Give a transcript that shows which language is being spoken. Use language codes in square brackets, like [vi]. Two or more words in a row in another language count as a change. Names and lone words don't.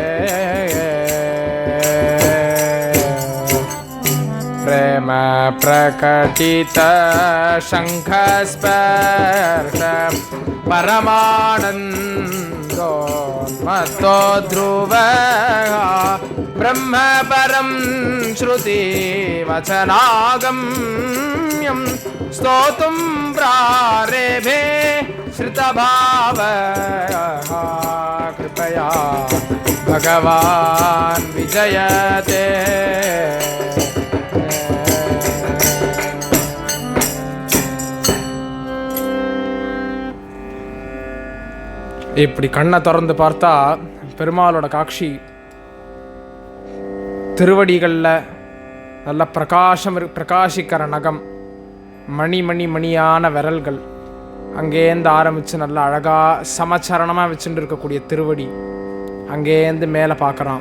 [sa] प्रेम प्रकटित शंख स्पर्श परमानंदोन्मत्तो ध्रुवः ब्रह्म परं श्रुति वचनागम्यं स्तोतुं प्रारेभे श्रुतभावः कृपया भगवान् विजयते [ta] இப்படி கண்ணை திறந்து பார்த்தா பெருமாளோட காட்சி, திருவடிகளில் நல்ல பிரகாசிக்கிற நகம், மணியான விரல்கள், அங்கேருந்து ஆரம்பித்து நல்ல அழகாக சமச்சரணமாக வச்சுட்டு இருக்கக்கூடிய திருவடி, அங்கேருந்து மேலே பார்க்குறான்.